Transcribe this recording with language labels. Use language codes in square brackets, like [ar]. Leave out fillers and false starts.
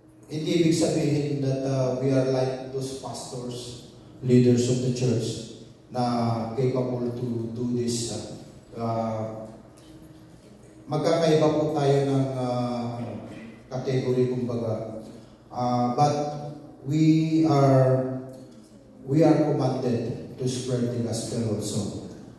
[tl] Hindi ibig sabihin [en] that we are like those pastors, leaders of the church, na capable to do this. [tl] Magkakaiba po tayo ng category, kumbaga. [en] But we are commanded to spread the gospel also.